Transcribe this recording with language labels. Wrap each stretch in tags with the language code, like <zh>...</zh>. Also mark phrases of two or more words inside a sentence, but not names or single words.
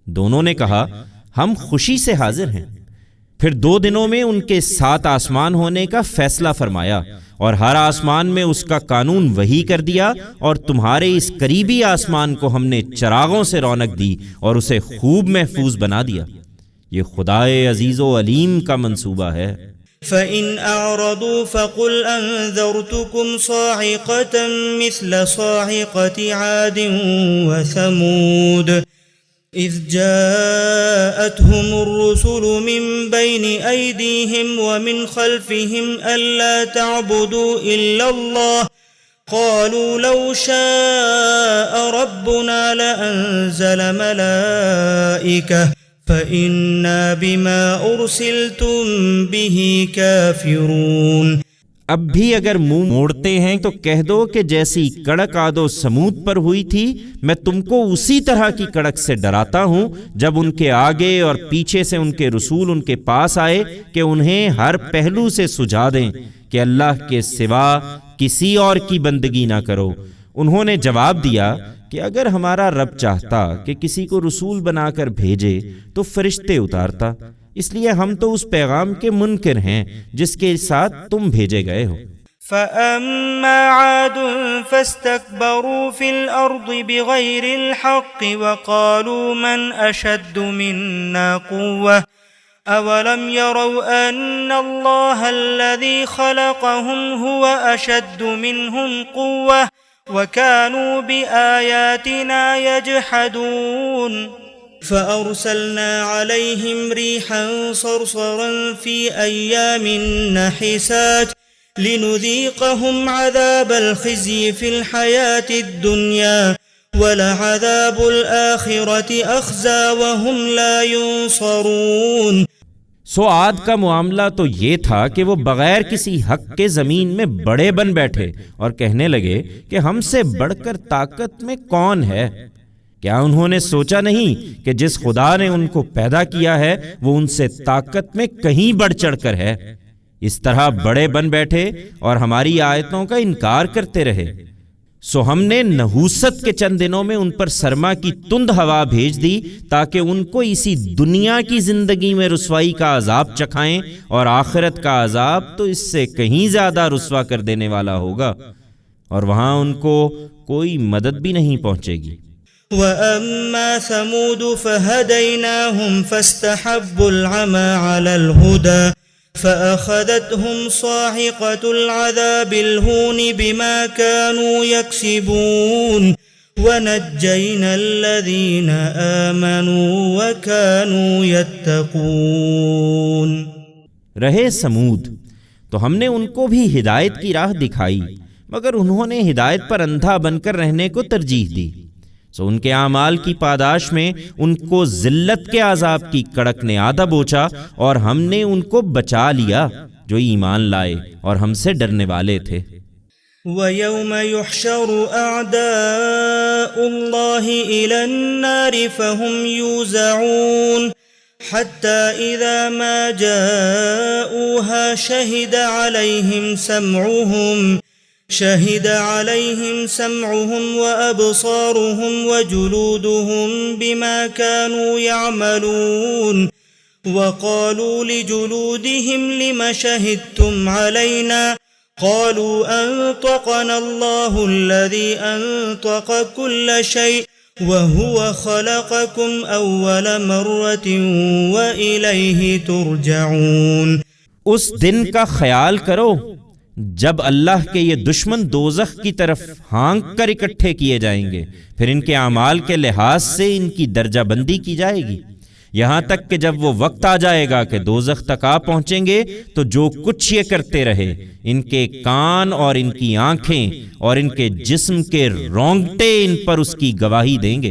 <hi>दोनों ने कहा, हम खुशी से हाजिर हैं। फिर 2 दिनों में उनके 7 आसमान होने का फैसला फरमाया और हर आसमान में उसका कानून वही कर दिया, और तुम्हारे इस करीबी आसमान को हमने चरागों से रौनक दी और उसे खूब महफूज बना दिया। ये खुदाए अजीज़ो अलीम का मंसूबा है।</hi> <ar>فإن أعرضوا فقل أنذرتكم صاعقة مثل صاعقة عاد وثمود إذ جاءتهم الرسل من بين أيديهم ومن خلفهم ألا تعبدوا إلا الله قالوا لو شاء ربنا لأنزل ملائكة فإنا بما أرسلتم به كافرون.</ar> <hi>अब भी अगर मुंह मोड़ते हैं तो कह दो कि जैसी कड़क आदो समूद पर हुई थी, मैं तुमको उसी तरह की कड़क से डराता हूं जब उनके आगे और पीछे से उनके रसूल उनके पास आए कि उन्हें हर पहलू से सुझा दें कि अल्लाह के सिवा किसी और की बंदगी ना करो। उन्होंने जवाब दिया कि अगर हमारा रब चाहता कि किसी को रसूल बनाकर भेजे तो फरिश्ते उतारता, इसलिए हम तो उस पैगाम के मुनकिर हैं जिसके साथ तुम भेजे गए हो।</hi> <ar>فأما عاد فاستكبروا في الأرض بغير الحق وقالوا من أشد منا قوة أولم يروا أن الله الذي خلقهم هو أشد منهم قوة وكانوا بآياتنا يجحدون. فأرسلنا عليهم ريحا صرصرا في أيام نحسات لنذيقهم عذاب الخزي في الحياة الدنيا ولعذاب الآخرة أخزى وهم لا ينصرون.</ar> <hi>सो आद का मामला तो ये था कि वो बगैर किसी हक के ज़मीन में बड़े बन बैठे और कहने लगे कि हमसे बढ़कर ताकत में कौन है। क्या उन्होंने सोचा नहीं कि जिस खुदा ने उनको पैदा किया है वो उनसे ताकत में कहीं बढ़ चढ़कर है। इस तरह बड़े बन बैठे और हमारी आयतों का इनकार करते रहे। सो हमने नहूसत के चंद दिनों में उन पर सरमा की तुंद हवा भेज दी ताकि उनको इसी दुनिया की जिंदगी में रुसवाई का अजाब चखाएं, और आखिरत का अजाब तो इससे कहीं ज्यादा रुसवा कर देने वाला होगा, और वहां उनको कोई मदद भी नहीं पहुंचेगी।</hi> <ar>وأما ثمود فهديناهم فاستحبوا العمى على الهدى فأخذتهم صاعقة العذاب الهون بما كانوا يكسبون ونجينا الذين آمنوا وكانوا يتقون.</ar> <hi>रहे समूद, तो हमने उनको भी हिदायत की राह दिखाई, मगर उन्होंने हिदायत पर अंधा बनकर रहने को तरजीह दी। सो उनके आमाल की पादाश में उनको जिल्लत के आजाब की कड़क ने आधा बोचा, और हमने उनको बचा लिया जो ईमान लाए और हमसे डरने वाले थे।</hi> <ar>ويوم يحشر أعداء الله إلى النار فهم يوزعون حتى إذا ما جاءوها شهد عليهم سمعهم وأبصارهم وجلودهم بما كانوا يعملون وقالوا لجلودهم لم شهدتم علينا قالوا أنطقنا الله الذي أنطق كل شيء وهو خلقكم أول مرة وإليه ترجعون.</ar> <hi>उस दिन का ख्याल करो जब अल्लाह के ये दुश्मन दोज़ख की तरफ हाँक कर इकट्ठे किए जाएंगे, फिर इनके अमाल के लिहाज से इनकी दर्जाबंदी की जाएगी, यहाँ तक कि जब वो वक्त आ जाएगा कि दोज़ख तक आ पहुँचेंगे तो जो कुछ ये करते रहे, इनके कान और इनकी आंखें और इनके जिस्म के रोंगटे इन पर उसकी गवाही देंगे।</hi>